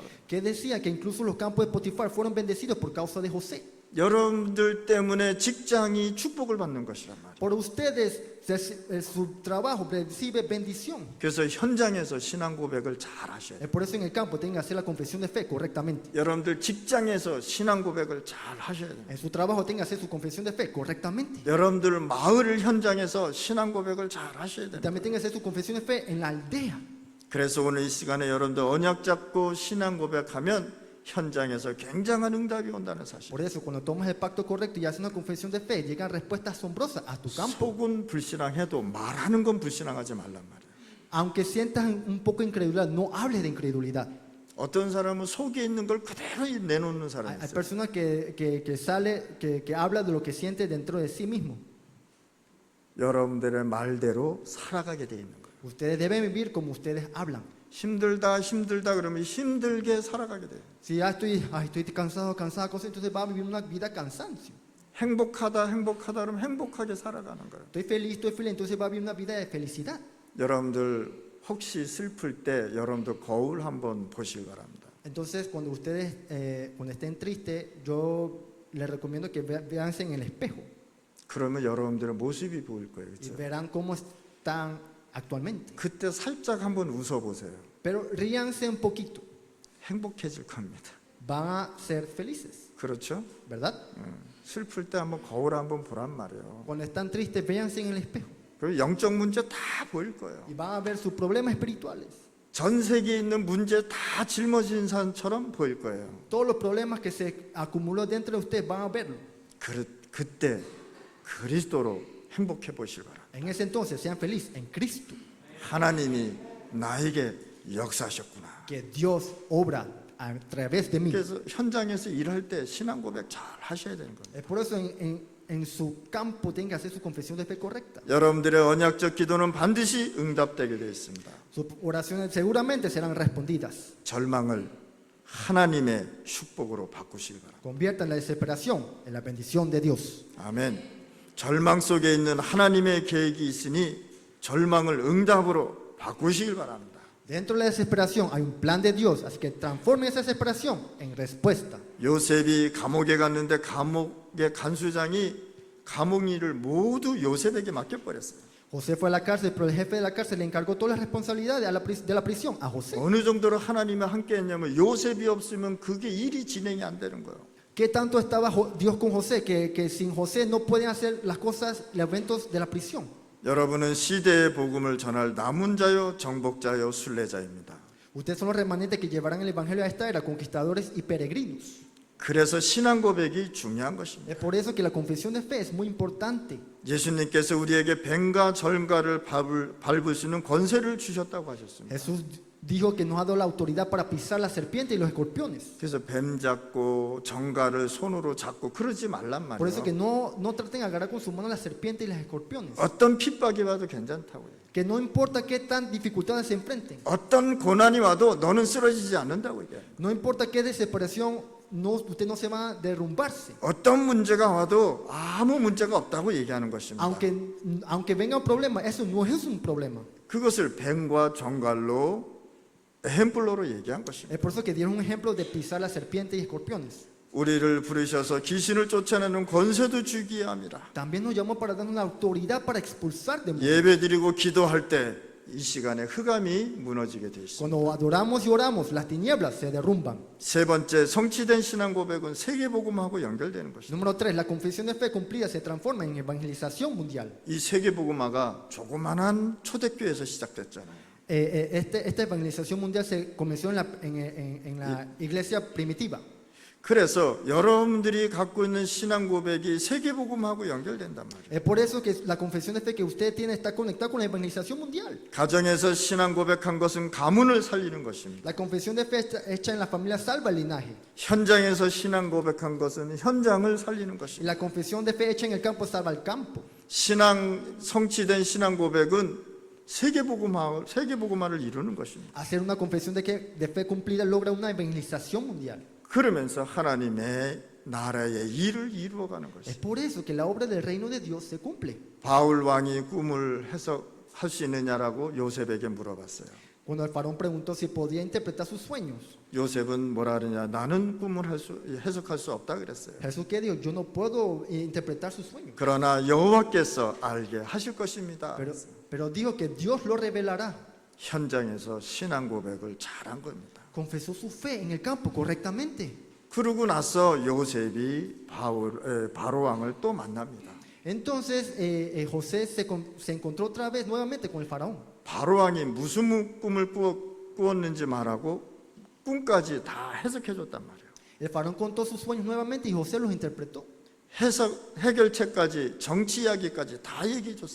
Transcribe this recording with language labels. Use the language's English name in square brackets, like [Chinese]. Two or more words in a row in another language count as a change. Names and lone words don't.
[Spanish] Que decía que incluso los campos de Potifar fueron bendecidos por causa de José. [Korean] 여러분들 때문에 직장이 축복을 받는 것이란 말이에요. [Spanish] Por ustedes su trabajo recibe bendición. [Korean] 그래서 현장에서 신앙 고백을 잘 하셔야 돼요. [Spanish] Por eso en el campo tienen que hacer la confesión de fe correctamente. [Korean] 여러분들 직장에서 신앙 고백을 잘 하셔야 돼요. [Spanish] En su trabajo tienen que hacer su confesión de fe correctamente. [Korean] 여러분들 마을 현장에서 신앙 고백을 잘 하셔야 [Spanish] Y [Korean] 돼요. [Spanish] también tienen que hacer su confesión de fe en la aldea. [Korean] 그래서 오늘 이 시간에 여러분들 언약 잡고 신앙 고백하면 현장에서 굉장한 응답이 온다는 사실. [Spanish] Por eso, cuando tomas el pacto correcto y haces una confesión de fe, llegan respuestas asombrosas a tu campo. [Korean] 속은 불신앙해도 말하는 건 불신앙하지 말란 말이에요. [Spanish] Aunque sientas un poco de incredulidad, no hables de incredulidad. [Korean] 어떤 사람은 속에 있는 걸 그대로 내놓는 사람이 [Spanish] Hay [Korean] 있어요. [Spanish] personas que habla de lo que siente dentro de sí mismo. [Korean] 여러분들의 말대로 살아가게 돼 있는 거예요. [Spanish] Ustedes deben vivir como ustedes hablan. [Korean] 힘들다 그러면 힘들게 살아가게 돼요. [Spanish] Si ya estoy cansada, entonces va a vivir una vida cansancio. [Korean] 행복하다 그러면 행복하게 살아가는 거예요. [Spanish] Estoy feliz, entonces va a vivir una vida de felicidad. [Korean] 여러분들 혹시 슬플 때 여러분들 거울 한번 보시기 바랍니다. [Spanish] Entonces, cuando estén tristes, yo les recomiendo que veanse en el espejo [Korean] 그러면 여러분들의 모습이 보일 거예요. [Spanish] y [Korean] 그렇죠? [Spanish] verán cómo están actualmente. [Korean] 그때 살짝 한번 웃어보세요. [Spanish] Pero ríanse un poquito, [Korean] 행복해질 겁니다. [Spanish] van a ser felices, [Korean] 그렇죠? [Spanish] ¿verdad? [Korean] 슬플 때 한번 거울 한번 보란 말이에요. [Spanish] Cuando están tristes, véanse en el espejo [Korean] 그리고 영적 문제 다 보일 거예요. [Spanish] y van a ver sus problemas espirituales. [Korean] 전 세계에 있는 문제 다 짊어진 사람처럼 보일 거예요. [Spanish] Todos los problemas que se acumuló dentro de ustedes van a verlo. [Korean] 그때 그리스도로 행복해 보실 바랍니다. [Spanish] En ese entonces, sean felices en Cristo, [Korean] 하나님이 나에게 역사하셨구나. [Spanish] que Dios obra a través de mí. [Korean] 그래서 현장에서 일할 때 신앙 고백 잘 하셔야 되는 거예요. [Spanish] Por eso en su campo tienen que hacer su confesión de fe correcta. [Korean] 여러분들의 언약적 기도는 반드시 응답되게 되어 있습니다. [Spanish] Sus oraciones seguramente serán respondidas. [Korean] 절망을 하나님의 축복으로 바꾸시기 바랍니다. [Spanish] Conviertan la desesperación en la bendición de Dios. [Korean] 아멘. 절망 속에 있는 하나님의 계획이 있으니 절망을 응답으로 바꾸시길 바랍니다. [Spanish] Dentro de la desesperación hay un plan de Dios, así que transformen esa desesperación en respuesta. [Korean] 요셉이 감옥에 갔는데 감옥의 간수장이 감옥 일을 모두 요셉에게 맡겨버렸어요. [Spanish] José fue a la cárcel, pero el jefe de la cárcel le encargó todas las responsabilidades de la prisión a José. [Korean] 어느 정도로 하나님이 함께 했냐면 요셉이 없으면 그게 일이 진행이 안 되는 거예요. [Spanish] ¿Qué tanto estaba Dios con José? Que sin José no pueden hacer las cosas, los eventos de la prisión. [Korean] 여러분은 시대의 복음을 전할 남은 자요 정복자요 순례자입니다. [Spanish] Ustedes son los remanentes que llevarán el evangelio a esta era, conquistadores y peregrinos. [Korean] 그래서 신앙 고백이 중요한 것입니다. [Spanish] Es por eso que la confesión de fe es muy importante. [Korean] 예수님께서 우리에게 뱀과 절과를 밟을 수 있는 권세를 주셨다고 하셨습니다. [Spanish] Jesús dijo que nos ha dado la autoridad para pisar la serpiente y los escorpiones. [Korean] 그래서 뱀 잡고 정갈을 손으로 잡고 그러지 말란 [Spanish] Por eso que [Korean] 말이에요. [Spanish] no traten de agarrar con su mano las serpientes y las escorpiones. [Korean] 어떤 핍박이 와도 괜찮다고요. [Spanish] Que no importa qué tan dificultades se enfrenten. [Korean] 어떤 고난이 와도 너는 쓰러지지 않는다고 얘기해요. [Spanish] No importa qué desesperación, usted no se va a derrumbarse. [Korean] 어떤 문제가 와도 아무 문제가 없다고 얘기하는 것입니다. [Spanish] Aunque venga un problema, eso no es un problema. [Korean] 그것을 뱀과 정갈로 햄플로로 얘기한 것입니다. [Spanish] Es por eso que dieron un ejemplo de pisar la serpiente y escorpiones. [Korean] 우리를 부르셔서 귀신을 쫓아내는 권세도 주기에 합니다. [Spanish] También nos llamó para darnos la autoridad para expulsar demonios. [Korean] 예배드리고 기도할 때 이 시간에 흑암이 무너지게 돼 있습니다. [Spanish] Cuando adoramos y oramos, las tinieblas se derrumban. [Korean] 세 번째 성취된 신앙 고백은 세계복음하고 연결되는 것입니다. [Spanish] Número 3, la confesión de fe cumplida se transforma en evangelización mundial. [Korean] 이 세계복음화가 조그만한 초대교회에서 시작됐잖아요. [Spanish] Esta evangelización mundial se comenzó en la iglesia primitiva. [Korean] 그래서 여러분들이 갖고 있는 신앙 고백이 세계복음하고 연결된단 말이에요. [Spanish] Es por eso que la confesión de fe que usted tiene está conectada con la evangelización mundial. [Korean] 가정에서 신앙 고백한 것은 가문을 살리는 것입니다. [Spanish] La confesión de fe hecha en la familia salva el linaje. [Korean] 현장에서 신앙 고백한 것은 현장을 살리는 [Spanish] Y [Korean] 것입니다. [Spanish] la confesión de fe hecha en el campo salva el campo. [Korean] 신앙 성취된 신앙 고백은 세계복음화를 이루는 것입니다. [Spanish] Hacer una confesión de fe cumplida logra una evangelización mundial. [Korean] 그러면서 하나님의 나라의 일을 이루어가는 [Spanish] Es [Korean] 것입니다. [Spanish] por eso que la obra del reino de Dios se cumple. [Korean] 바울 왕이 꿈을 해석할 수 있느냐라고 요셉에게 물어봤어요. [Spanish] Cuando el faraón preguntó si podía interpretar sus sueños, [Korean] 요셉은 뭐라 그러냐? 나는 꿈을 해석할 수 없다 그랬어요. [Spanish] Jesús que dijo, yo no puedo interpretar sus sueños. [Korean] 그러나 여호와께서 알게 하실 것입니다. [Spanish] Pero dijo que Dios lo revelará. [Korean] 현장에서 신앙 고백을 잘한 겁니다. [Spanish] Confesó su fe en el campo correctamente. [Korean] 그러고 나서 요셉이 바로 왕을 또 만납니다. [Spanish] Entonces José se encontró otra vez nuevamente con el faraón. [Korean] 바로 왕이 무슨 꿈을 꾸었는지 말하고 꿈까지 다 해석해 줬단 말이에요. [Spanish] El faraón contó sus sueños nuevamente y José los interpretó. [Korean] 해결책까지 정치 이야기까지 다 얘기해 줬어요.